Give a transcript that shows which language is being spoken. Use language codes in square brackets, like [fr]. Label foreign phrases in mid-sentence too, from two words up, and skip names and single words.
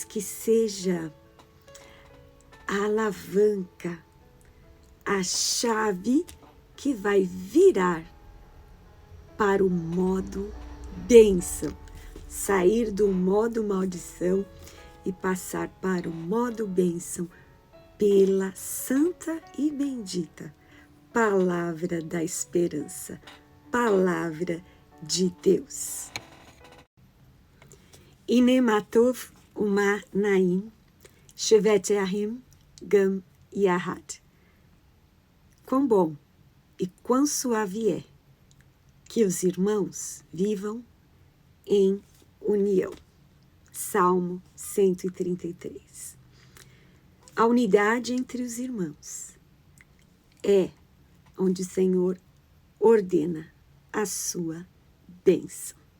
[pt] que seja a alavanca, a chave que vai virar para o modo bênção, sair do modo maldição e passar para o modo bênção pela santa e bendita palavra da esperança, palavra de Deus. [he] הנה מה טוב ומה נעים, שבת יחד גם יחד. [pt] Quão bom e quão suave é que os irmãos vivam em união. Salmo 133. A unidade entre os irmãos é onde o Senhor ordena a sua bênção.